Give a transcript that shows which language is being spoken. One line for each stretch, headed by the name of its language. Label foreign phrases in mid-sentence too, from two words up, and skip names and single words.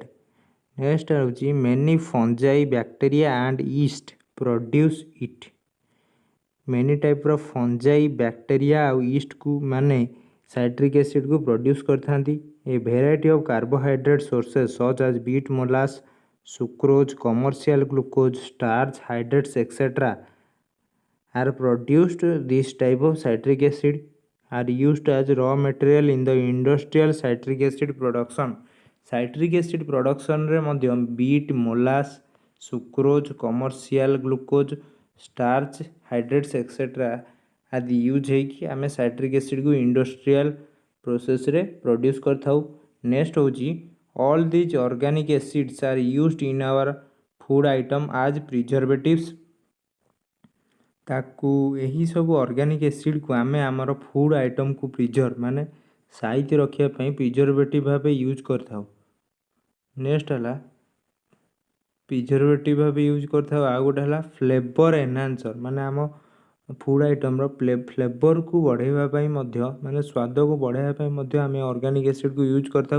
English: Next ହେଉଛି many fungi bacteria and yeast produce it.
Odia: ମେନି ଟାଇପ୍ର
English: fungi bacteria
Odia: ଆଉ ଇଷ୍ଟକୁ ମାନେ
English: citric acidku
Odia: ପ୍ରଡ୍ୟୁସ୍ କରିଥାନ୍ତି।
English: a variety of carbohydrate sources such as beet molasses sucrose commercial glucose starch hydrates etc. are produced. This type of citric acid are used as raw material in the industrial citric acid production। citric acid production
Odia: ରେ ମଧ୍ୟ
English: beet molasses sucrose commercial glucose starch hydrates etc.
Odia: ଆଦି ୟୁଜ୍ ହେଇକି ଆମେ
English: citric acidku industrial processre
Odia: ପ୍ରଡ୍ୟୁସ୍ କରିଥାଉ।
English: ନେକ୍ସଟ ହେଉଛି all these organic acids are used in our food item as preservatives।
Odia: ତାକୁ ଏହି ସବୁ
English: organic acidku
Odia: ଆମେ ଆମର
English: food itemku
Odia: ପ୍ରିଜର୍ଭ ମାନେ ସାଇତି ରଖିବା ପାଇଁ ପ୍ରିଜର୍ଭେଟିଭ୍ ଭାବେ ୟୁଜ୍ କରିଥାଉ। ନେକ୍ସଟ ହେଲା ପ୍ରିଜର୍ଭେଟିଭ୍ ଭାବେ ୟୁଜ୍ କରିଥାଉ। ଆଉ ଗୋଟେ ହେଲା
English: flavour enhancer
Odia: ମାନେ ଆମ
English: food itemr
Odia: ଫ୍ଲେଭରକୁ ବଢ଼ାଇବା ପାଇଁ ମଧ୍ୟ ମାନେ ସ୍ୱାଦକୁ ବଢ଼ାଇବା ପାଇଁ ମଧ୍ୟ ଆମେ
English: organic acidku
Odia: ୟୁଜ୍ କରିଥାଉ।